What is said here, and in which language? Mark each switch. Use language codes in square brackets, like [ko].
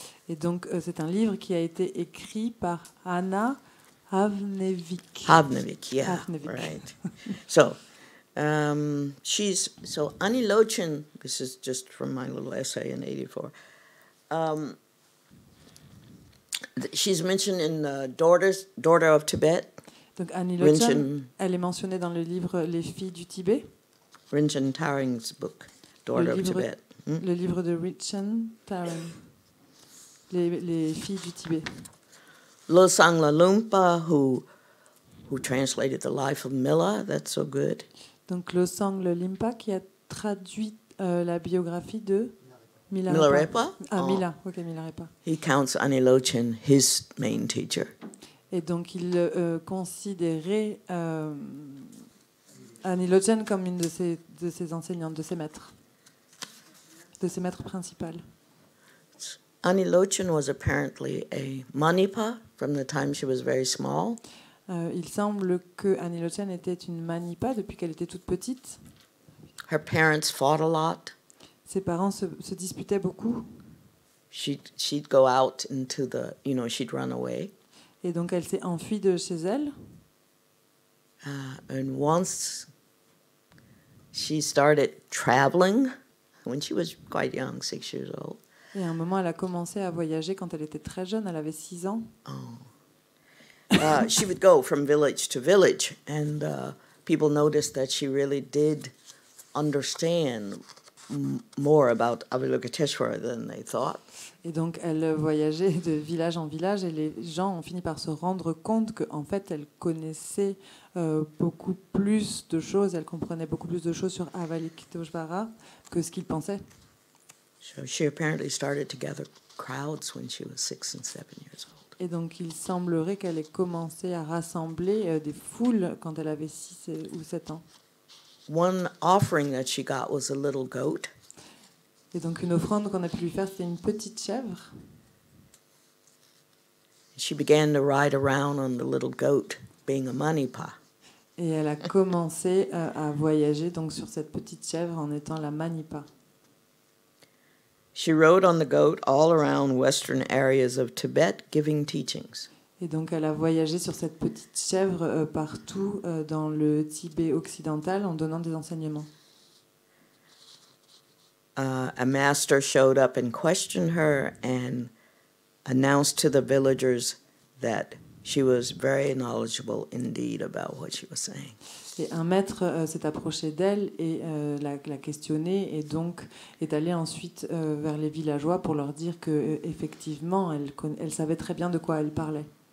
[fr] Et donc, c'est un livre qui a été écrit par Anna Havnevik. [en] Havnevik, yeah, Havnevik. right. So, So Annie Lochin, this is just from my little essay in 84. She's mentioned in Daughter of Tibet. [fr] Donc Annie Lochin, Rinchen, elle est mentionnée dans le livre Les filles du Tibet, [en] Rinchen Taring's book, Daughter of Tibet. [fr] le livre de Rinchen Taring, les filles du Tibet. [en] Losang Lalumpa, who translated the life of Milla, that's so good. [fr] Donc Losang Limpa qui a traduit la biographie de Milarepa? Ah, Oh. Milarepa. [en] He counts Annie Lochin his main teacher. [fr] Et donc il considérait Annie Lochin comme une de ses enseignantes, de ses maîtres principales. [en] Annie Lochin was apparently a Manipa from the time she was very small. [fr] Il semble que Annie Lochin était une Manipa depuis qu'elle était toute petite. [en] Her parents fought a lot. [fr] Ses parents se disputaient beaucoup. [en] She'd go out into the, she'd run away. [fr] Et donc elle s'est enfuie de chez elle. [en] And once she started traveling when she was quite young, 6 years old. [fr] Et à un moment, elle a commencé à voyager quand elle était très jeune. Elle avait 6 ans. [en] She would go from village to village, and people noticed that she really did understand more about Avalokiteshvara than they thought. [fr] Et donc, elle voyageait de village en village, et les gens ont fini par se rendre compte qu'en fait, elle connaissait beaucoup plus de choses, elle comprenait beaucoup plus de choses sur Avalokiteshvara que ce qu'ils pensaient. [en] So she apparently started to gather crowds when she was 6 and 7 years old. [fr] Et donc, il semblerait qu'elle ait commencé à rassembler des foules quand elle avait 6 ou 7 ans. [en] One offering that she got was a little goat. [fr] Et donc, une offrande qu'on a pu lui faire, c'était une petite chèvre. [en] She began to ride around on the little goat, being a Manipa. [fr] Et elle a commencé à voyager donc sur cette petite chèvre en étant la Manipa. [en] She rode on the goat all around western areas of Tibet, giving teachings. [fr] Et donc elle a voyagé sur cette petite chèvre partout dans le Tibet occidental en donnant des enseignements. [en] A master showed up and questioned her and announced to the villagers that she was very knowledgeable indeed about what she was saying. [fr] Et un maître s'est approché d'elle et l'a questionnée et donc est allé ensuite vers les villageois pour leur dire que effectivement elle savait très bien de quoi elle parlait.